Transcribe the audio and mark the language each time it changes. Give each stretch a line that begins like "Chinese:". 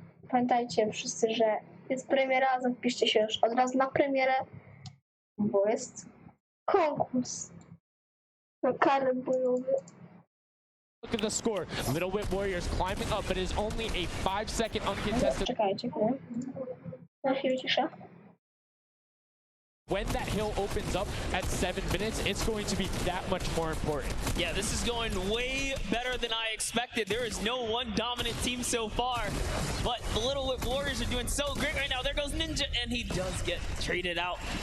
Polish: Pamiętajcie wszyscy, że jest premiera, zapiszcie się już od razu na premierę, bo jest konkurs na karnet bojowy.
English: Look at the score. Little Whip Warriors climbing up, but it is only a 5-second uncontested.
Polish: Czekajcie, na chwilę cisza.
English: When that hill opens up at 7 minutes, it's going to be that much more important. Yeah, this is going way better than I expected. There is no one dominant team so far, but the Little Whip Warriors are doing so great right now. There goes Ninja, and he does get traded out.